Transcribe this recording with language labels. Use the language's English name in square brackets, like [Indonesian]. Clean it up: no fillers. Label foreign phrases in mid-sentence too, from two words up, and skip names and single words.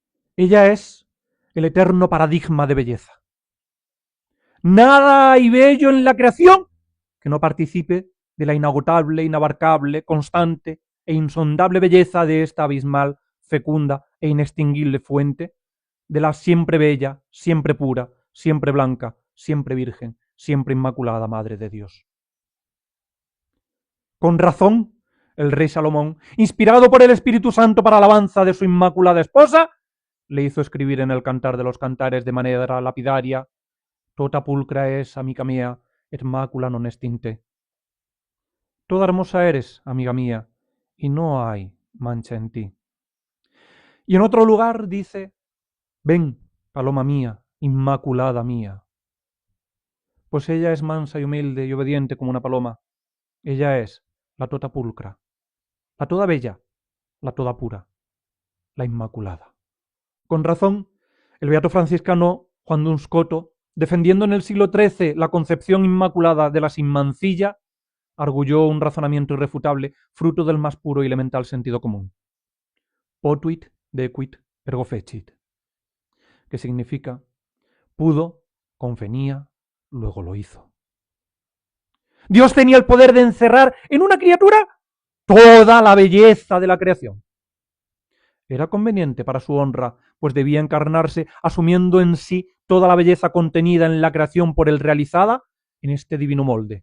[Spanish] Ella es el eterno paradigma de belleza. Nada hay bello en la creación que no participe de la inagotable, inabarcable, constante e insondable belleza de esta abismal, fecunda e inextinguible fuente, de la siempre bella, siempre pura, siempre blanca, siempre virgen, siempre inmaculada Madre de Dios. Con razón, el rey Salomón, inspirado por el Espíritu Santo para alabanza de su inmaculada esposa, le hizo escribir en el Cantar de los Cantares de manera lapidaria: [Latin] Tota pulcra es, amica mía, et macula non est in te. [Spanish] Toda hermosa eres, amiga mía, y no hay mancha en ti. Y en otro lugar dice: ven, paloma mía, inmaculada mía. Pues ella es mansa y humilde y obediente como una paloma. Ella es la [Latin] tota pulcra, [Spanish] la toda bella, la toda pura, la inmaculada. Con razón, el beato franciscano Juan Duns Scoto, defendiendo en el siglo XIII la concepción inmaculada de la sin mancilla, arguyó un razonamiento irrefutable, fruto del más puro y elemental sentido común. [Latin] Potuit dequit ergo fecit, [Spanish] que significa: pudo, convenía, luego lo hizo. Dios tenía el poder de encerrar en una criatura toda la belleza de la creación. Era conveniente para su honra, pues debía encarnarse asumiendo en sí toda la belleza contenida en la creación por él realizada en este divino molde.